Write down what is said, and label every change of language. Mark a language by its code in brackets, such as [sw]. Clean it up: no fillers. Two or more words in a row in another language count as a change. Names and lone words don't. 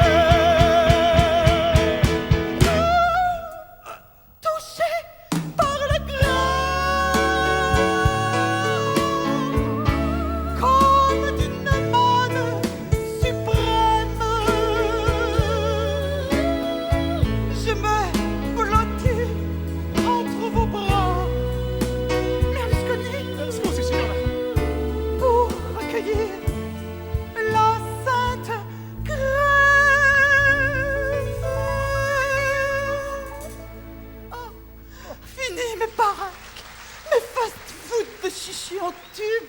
[fr] Touché par le grain, comme d'une manne suprême, je me blottis entre vos bras. Berlusconi, [it] Scusi, signora. [fr] pour accueillir la Sainte Graine. Oh, fini mes baraques, mes fast-food de chichi en tube.